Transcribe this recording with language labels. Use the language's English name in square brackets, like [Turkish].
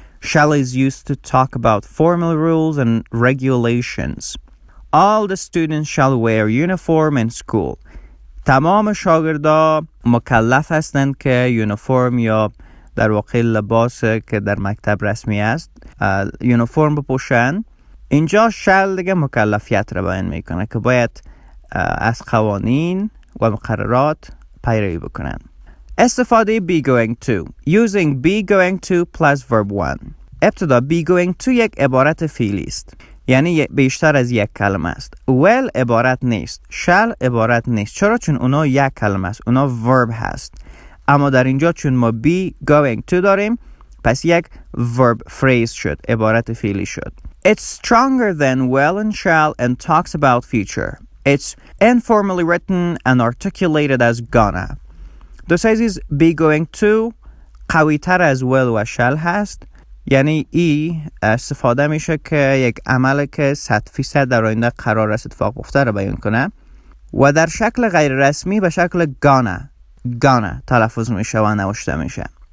[English] Shall is used to talk about formal rules and regulations. All the students shall wear uniform in school. [Persian] تمام شاگردا مکلف هستند که یونیفرم یا در واقع لباس که در مکتب رسمی است یونیفرم بپوشن. اینجا shall دیگه مکلفیت را بیان میکنه که باید از قوانین و مقررات پیروی بکنن. [English] استفاده be going to. Using be going to plus verb 1. [Persian] ابتدا be going to یک عبارت فعلی است، یعنی بیشتر از یک کلمه است. will عبارت نیست، shall عبارت نیست. چرا؟ چون اونا یک کلمه است، اونا verb هست. اما در اینجا چون ما be going to داریم، پس یک verb phrase شد، عبارت فعلی شد. [English] It's stronger than will and shall and talks about future. It's informally written and articulated as gonna. [Persian] دوست عزیز be going to قوی تر از will و shall هست، یعنی ای استفاده میشه که یک عمل که 100% در آینده قرار است اتفاق بیفته رو بیان کنه و در شکل غیر رسمی به شکل gonna تلفظ میشه و نوشته میشه.